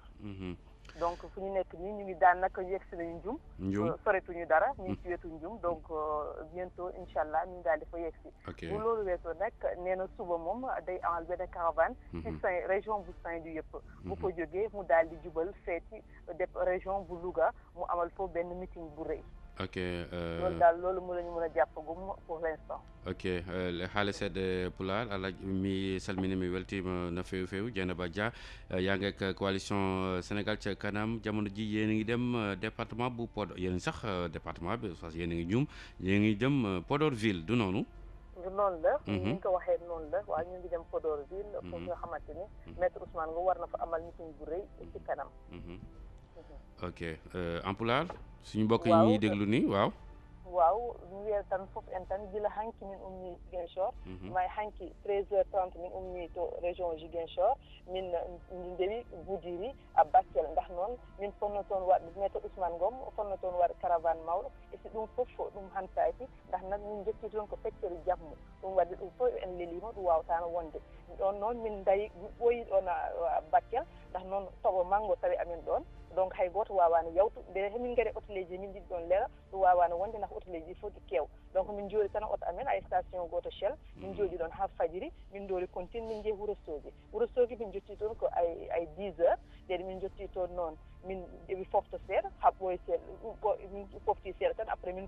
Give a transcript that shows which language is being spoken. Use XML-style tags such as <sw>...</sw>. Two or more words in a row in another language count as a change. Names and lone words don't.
<wo>donc fu ñu nekk nii ñu ngi daan nag yegsi nañu Njum soretuñu dara ñu ngi ci wetu Njum donc bientôt</wo> <ar>إن شاء الله</ar> <wo>ñu daal di fa yegsi bu loolu weesoo nag nee na suba moom day amal benn caravane ci région bu Saint-Louis yëpp bu ko jógee mu daal di jubal feeti def région bu Louga mu amal foofu benn meeting bu rëy loolu daal loolu mu la ñu mën a jàppagum</wo> <fr>pour l'instant</fr> <ff>haala seeɗa Pulaar ala mi salminimi weltima no feewi feewi</ff> <wo>Djaineba Dia yaa ngi ak coalition Sénégal ca kanam jamono ji yéen a ngi dem département bu Podor yéen sax département bi parce que yéen a ngi Ndioum yéen a ngi dem Podor ville du noonu noonu la ni ñu ko waxee noonu la waaw ñu ngi dem Podor ville foofu nga xamante ni Maître Ousmane nga war na fa amal meeting bu rëy ci kanam ok</wo> <fr>en Pulaar</fr> <wo>suñu mbokk yi ñuy déglu nii waaw</wo> <ff>mi wiya tan fof en tan gila hanki min ummi Ziguinchor may hanki 13h30 min ummi to région Ziguinchor min ndewi Goudiri a Bakel ndax noon min fonno toon waɗde Maître Ousmane Ngom fonno toon waɗa caravane mawɗo e si ɗum fof ɗum hantaki ndax nag min jetti toon ko feccere jammu ɗum wadde ɗum fof en lelima ɗum wawatano wonde ɗon noon min dayi ɓooyi ɗon a Bakel ndax noon toɓo manggo tawi amin ɗon donc hay goto wawano yawtu nde hemin gaari hôtelleji min jiɗi ɗon lera ɗum wawano wonde ndax hôtelleji fof ɗi keew donc min jooɗi tan oto amen ay station goto Shell min jooɗi ɗon ha fajiri min doori continue min jeehi Ourossogui min jetti toon ko ay 10h ɓeɗe min jetti toon noon min ɗeɓi fofto seeɗa ha ɓooyi seeɗa min fofti seeɗa tan après min</ff>